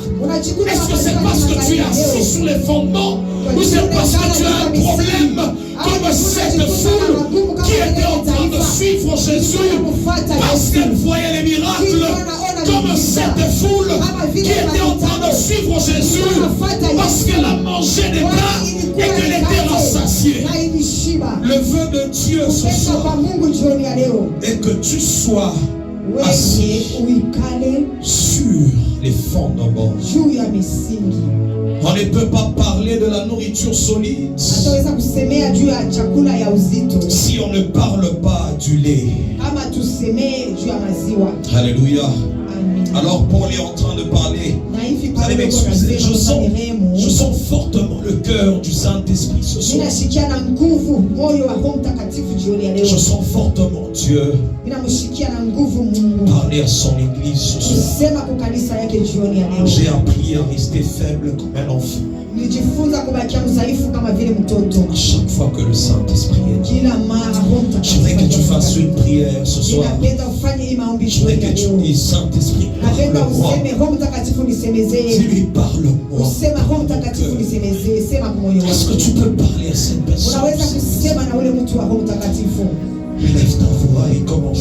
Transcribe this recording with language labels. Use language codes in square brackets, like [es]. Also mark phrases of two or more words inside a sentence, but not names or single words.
[fr] Est-ce que c'est parce que tu es assis sur les fondements, ou c'est parce que tu as un problème comme cette foule qui était en train de suivre Jésus parce qu'elle voyait les miracles, comme cette foule qui était en train de suivre Jésus parce qu'elle a mangé des pains et qu'elle était rassasiée? Le vœu de Dieu ce soir est que tu sois assis sur les fondements. [sw] juu ya misingi. [fr] On ne peut pas parler de la nourriture solide [sw] Hataweza kusemea juu ya chakula ya uzito [fr] si on ne parle pas du lait. [sw] kama tusemee juu ya maziwa. [fr] Alléluia. Amen. Alors Paul est en train de parler. [sw] Na hivi [fr] Vous allez [sw] Paulo [fr] m'excuser, [sw] anasema kwa rehemu, [fr] je sens fortement le cœur du Saint-Esprit ce soir. [sw] ninashikia na nguvu moyo wa Roho Mtakatifu jioni ya leo. [fr] Je sens fortement Dieu [sw] Ninamshikia na nguvu Mungu [fr] parler à son église ce soir. [sw] kusema kwa kanisa yake jioni ya leo. [fr] J'ai appris à rester faible comme un enfant. [sw] Nilijifunza kubakia mdhaifu kama vile mtoto. [fr] À chaque fois que le Saint-Esprit est là. [sw] Kila mara Roho [fr] J'aimerais que tu fasses [sw] Mtakatifu, [fr] une prière ce soir. [sw] ninapenda ufanye hii maombi [fr] J'aimerais [sw] jioni ya [fr] que tu [sw] leo. [fr] dises, Saint-Esprit, [sw] Napenda [fr] parle-moi. [sw] useme Roho Mtakatifu nisemezee. [fr] Dis-lui, parle-moi. [sw] Usema Roho Mtakatifu nisemezee, sema kwa moyo [fr] Est-ce que [sw] wako. [fr] tu peux parler à cette personne? [sw] Unaweza kusema na ule mtu wa Roho Mtakatifu. [fr] Lève ta voix et commence.